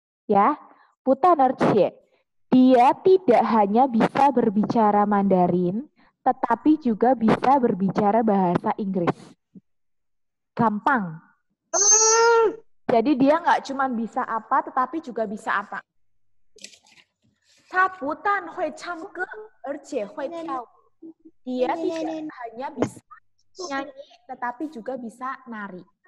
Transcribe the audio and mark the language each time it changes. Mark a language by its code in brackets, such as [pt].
[id] Ya, putan erjie. Dia tidak hanya bisa berbicara Mandarin, tetapi juga bisa berbicara bahasa Inggris. Gampang. Jadi dia nggak cuma bisa apa, tetapi juga bisa apa. [zh] 他不但会唱歌，而且会跳舞。 [id] Dia tidak hanya bisa nyanyi, tetapi juga bisa nari.